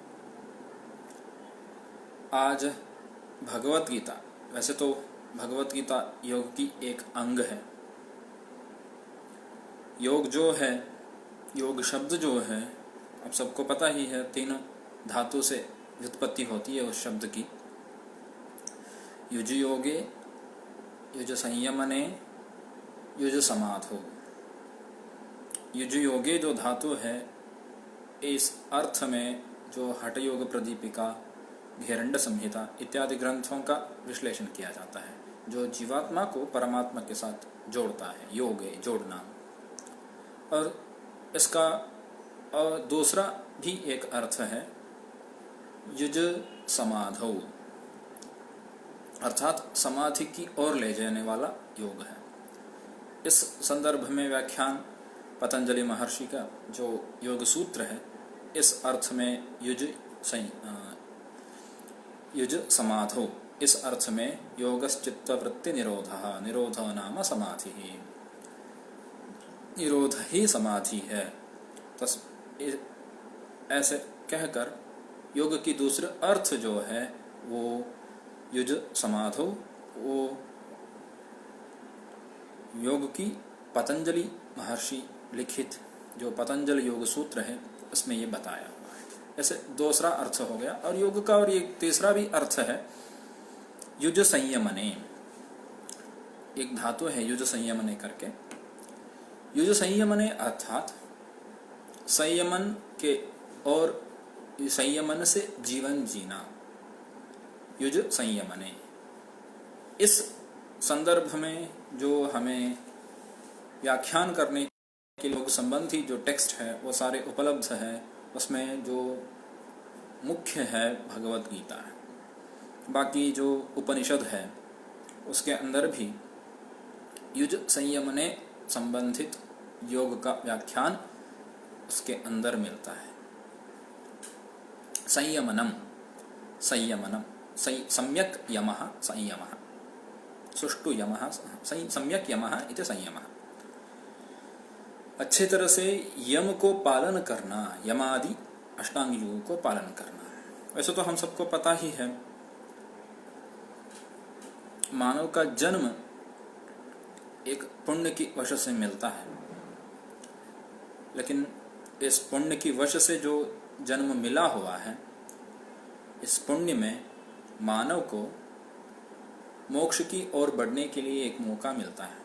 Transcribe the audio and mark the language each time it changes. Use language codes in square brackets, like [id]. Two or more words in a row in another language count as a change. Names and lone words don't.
[hi] आज भगवत गीता, वैसे तो भगवत गीता योग की एक अंग है। योग जो है, योग शब्द जो है, आप सबको पता ही है, 3 धातु से व्युत्पत्ति होती है उस शब्द की। [sa] युज योगे, युज संयमने, युज समाधो। युज योगे [hi] जो धातु है, इस अर्थ में जो हठ योग प्रदीपिका, घेरंड संहिता इत्यादि ग्रंथों का विश्लेषण किया जाता है, जो जीवात्मा को परमात्मा के साथ जोड़ता है। योगे जोड़ना। और इसका दूसरा भी एक अर्थ है [sa] युज समाधौ, [hi] अर्थात समाधि की ओर ले जाने वाला योग है। इस संदर्भ में व्याख्यान पतंजलि महर्षि का जो योग सूत्र है, इस अर्थ में [sa] युज समाधौ, [hi] इस अर्थ में [sa] योगश्चित्त वृत्ति निरोधः, निरोधो नाम समाधिः, [hi] निरोध ही समाधि है। ऐसे कहकर योग की दूसरा अर्थ जो है वो [sa] युज समाधो, [hi] वो योग की पतंजलि महर्षि लिखित जो पतंजल योग सूत्र है, उसमें ये बताया हुआ है। ऐसे दूसरा अर्थ हो गया। और योग का और ये तीसरा भी अर्थ है [sa] युज संयमने। [hi] एक धातु है [sa] युज संयमने [hi] करके। [sa] युज संयमने [hi] अर्थात संयमन के और संयमन से जीवन जीना, [sa] युज संयमने। [hi] इस संदर्भ में जो हमें व्याख्यान करने के योग संबंधी जो टेक्स्ट है वो सारे उपलब्ध है। उसमें जो मुख्य है भगवत गीता है। बाकी जो उपनिषद है उसके अंदर भी [sa] युज संयमने [hi] संबंधित योग का व्याख्यान उसके अंदर मिलता है। [sa] संयमनम, संयमनम, सम्यक यमः संयमः, सुष्ठु यमः, सम्यक यमः इति संयमः। [hi] अच्छी तरह से यम को पालन करना, यमादि अष्टांग योग को पालन करना। वैसे तो हम सबको पता ही है, मानव का जन्म एक पुण्य की वजह से मिलता है, लेकिन इस पुण्य की वजह से जो जन्म मिला हुआ है, इस पुण्य में मानव को मोक्ष की ओर बढ़ने के लिए एक मौका मिलता है।